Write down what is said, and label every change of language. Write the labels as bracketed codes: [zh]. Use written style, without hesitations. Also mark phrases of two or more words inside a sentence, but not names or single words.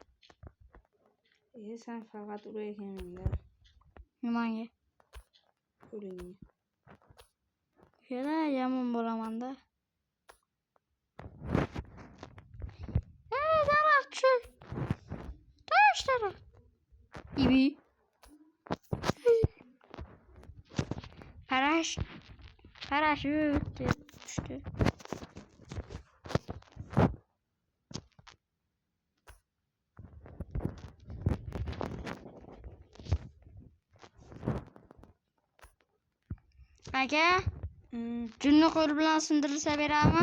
[uz] Sen faqat urayotganingda. Nimaga? Qo'lingga. Yana yomon bo'laman-da. Daraxt. Tosh daraxt. [tr] Ibi. Paraşüt diye düştü. [uz] Aka, cünni qo'l bilan sindirilsa berami?